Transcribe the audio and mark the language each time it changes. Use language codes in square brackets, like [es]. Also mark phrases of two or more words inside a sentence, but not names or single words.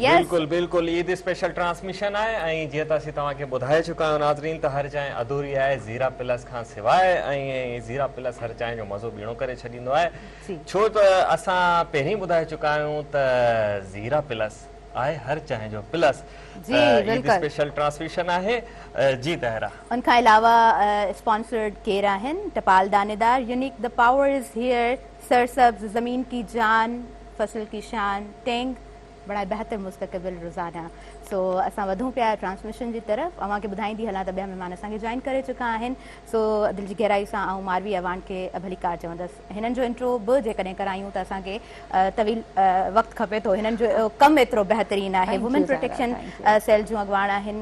[en] यस [sd] बिल्कुल बिल्कुल ईद स्पेशल ट्रांसमिशन है ऐं जीअं त असीं तव्हांखे ॿुधाए चुका आहियूं नाज़रीन त हर चांहि अधूरी आहे ज़ीरा प्लस खां सवाइ ऐं ज़ीरा प्लस हर चांहि जो मज़ो ॿीणो करे छॾींदो आहे, छो त असां पहिरीं ॿुधाए चुका आहियूं त ज़ीरा प्लस आहे हर चांहि जो प्लस। ईद स्पेशल ट्रांसमिशन आहे। जी तहरा उनखां अलावा स्पॉन्सर्ड केर आहिनि? [hi] टपाल दानेदार, यूनिक, [en] the power is here, [hi] सरसब्ज, ज़मीन की जान, फसल की शान, टेंग, बड़ा बेहतर मुस्तक़बिल रोज़ाना। [sd] सो असां वधूं पिया ट्रांसमिशन जी तरफ़। अव्हांखे ॿुधाईंदी हलां त ॿिया महिमान असांखे जॉइन करे चुका आहिनि। सो दिलि जी गहराई सां आऊं मारवी अवान खे भलीकार चवंदसि। हिननि जो इंट्रो बि जेकॾहिं करायूं त असांखे तवील वक़्तु खपे थो। हिननि जो कमु एतिरो बहितरीनु आहे। वुमेन प्रोटेक्शन सेल जूं अॻुवाण आहिनि।